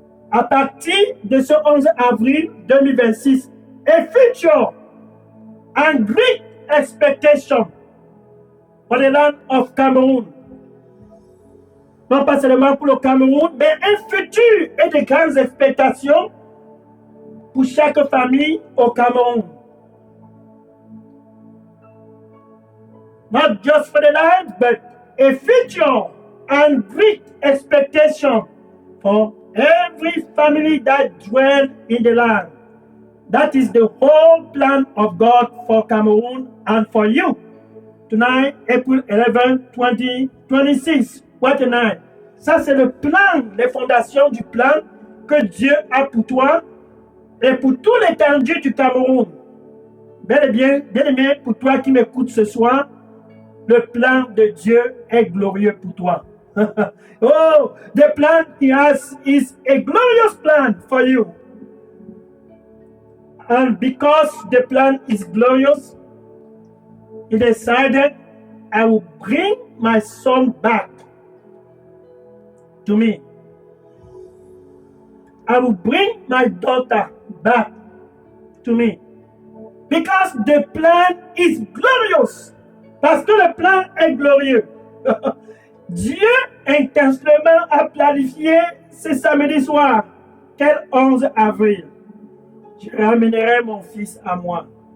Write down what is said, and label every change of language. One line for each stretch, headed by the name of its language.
French: À partir de ce 11 avril 2026,
English: a future and great expectation for the land of Cameroon.
French: Non pas seulement pour le Cameroun, mais un futur et de grandes expectations pour chaque famille au Cameroun.
English: Not just for the land, but a future and great expectation for every family that dwells in the land. That is the whole plan of God for Cameroon and for you. Tonight, April 11, 2026. What a night.
French: Ça, c'est le plan, les fondations du plan que Dieu a pour toi et pour tout l'étendue du Cameroun. Bel et bien aimé, pour toi qui m'écoutes ce soir, le plan de Dieu est glorieux pour toi.
English: Oh, the plan he has is a glorious plan for you. And because the plan is glorious, he decided, I will bring my son back to me. I will bring my daughter back to me. Because the plan is glorious.
French: Parce que le plan est glorieux. Dieu intentionnellement a planifié ce samedi soir, quel 11 avril. Je ramènerai mon fils à moi.